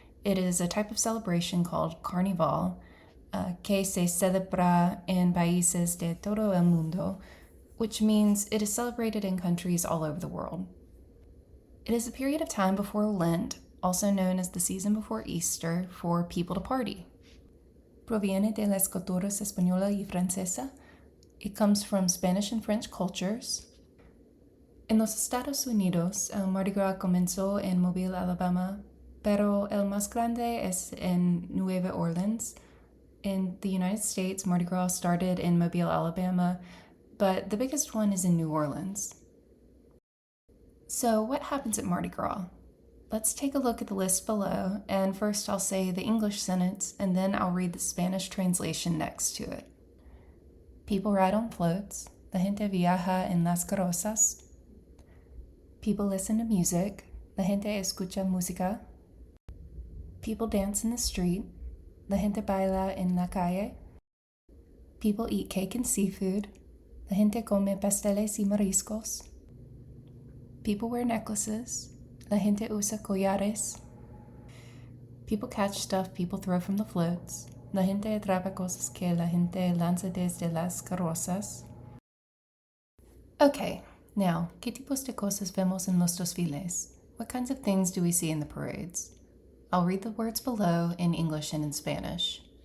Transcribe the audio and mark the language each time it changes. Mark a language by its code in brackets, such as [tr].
[en] It is a type of celebration called Carnival, [es] que se celebra en países de todo el mundo, [en] which means it is celebrated in countries all over the world. It is a period of time before Lent, also known as the season before Easter, for people to party. [es] Proviene de las culturas española y francesa. [en] It comes from Spanish and French cultures. [es] En los Estados Unidos, el Mardi Gras comenzó en Mobile, Alabama, pero el más grande es en Nueva Orleans. [en] In the United States, Mardi Gras started in Mobile, Alabama, but the biggest one is in New Orleans. So, what happens at Mardi Gras? Let's take a look at the list below, and first I'll say the English sentence, and then I'll read the Spanish translation next to it. People ride on floats. [es] La gente viaja en las carrozas. [en] People listen to music. [es] La gente escucha música. [en] People dance in the street. [es] La gente baila en la calle. [en] People eat cake and seafood. [es] La gente come pasteles y mariscos. [en] People wear necklaces. [es] La gente usa collares. [en] People catch stuff people throw from the floats. [es] La gente atrapa cosas que la gente lanza desde las carrozas. Okay, now, ¿qué tipos de cosas vemos en los desfiles? [en] What kinds of things do we see in the parades? I'll read the words below in English and in Spanish.